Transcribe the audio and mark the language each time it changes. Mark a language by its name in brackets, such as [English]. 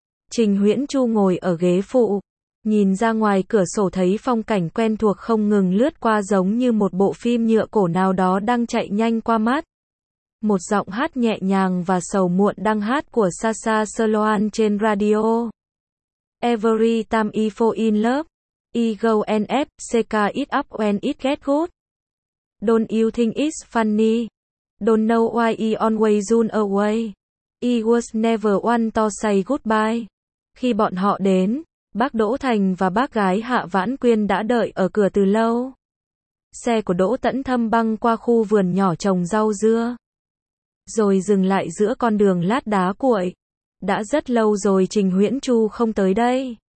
[Vietnamese] Trình Huyễn Chu ngồi ở ghế phụ, nhìn ra ngoài cửa sổ thấy phong cảnh quen thuộc không ngừng lướt qua giống như một bộ phim nhựa cổ nào đó đang chạy nhanh qua mắt. Một giọng hát nhẹ nhàng và sầu muộn đang hát của Sasha Sloan trên radio. [English] Every time I fall in love, I go and fck it up when it gets good. Don't you think it's funny? Don't know why I always run away. I was never one to say goodbye. [Vietnamese] Khi bọn họ đến, bác Đỗ Thành và bác gái Hạ Vãn Quyên đã đợi ở cửa từ lâu. Xe của Đỗ Tẫn Thâm băng qua khu vườn nhỏ trồng rau dưa. Rồi dừng lại giữa con đường lát đá cuội. Đã rất lâu rồi Trình Huyễn Chu không tới đây.